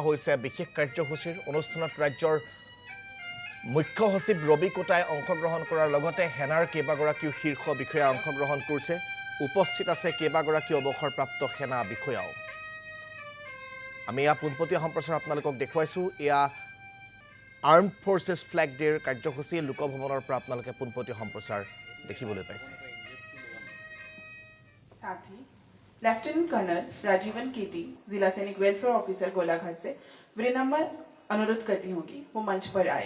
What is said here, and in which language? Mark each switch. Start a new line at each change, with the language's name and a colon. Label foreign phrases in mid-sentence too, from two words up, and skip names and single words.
Assamese: হৈছে বিশেষ কাৰ্যসূচীৰ অনুষ্ঠানত ৰাজ্যৰ মুখ্য সচিব ৰবি কোটাই অংশগ্ৰহণ কৰাৰ লগতে সেনাৰ কেইবাগৰাকীও শীৰ্ষ বিষয়া অংশগ্ৰহণ কৰিছে উপস্থিত আছে কেইবাগৰাকীও অৱসৰপ্ৰাপ্ত সেনা বিষয়াও আমি পোনপটীয়া সম্প্ৰচাৰ আপোনালোকক দেখুৱাইছো এয়া
English: armed forces flag day
Assamese: कार्यसूची लोकभवনৰ পৰা আপোনালোকে পোনপটীয়া সম্প্ৰচাৰ দেখিবলৈ পাইছে
Hindi: साथ ही
English: lieutenant colonel
Hindi: राजीवन केटी जिला सैनिक
English: welfare officer
Hindi: गोलाघाट से विनम्र अनुरोध करती हूँ कि वो मंच पर आए।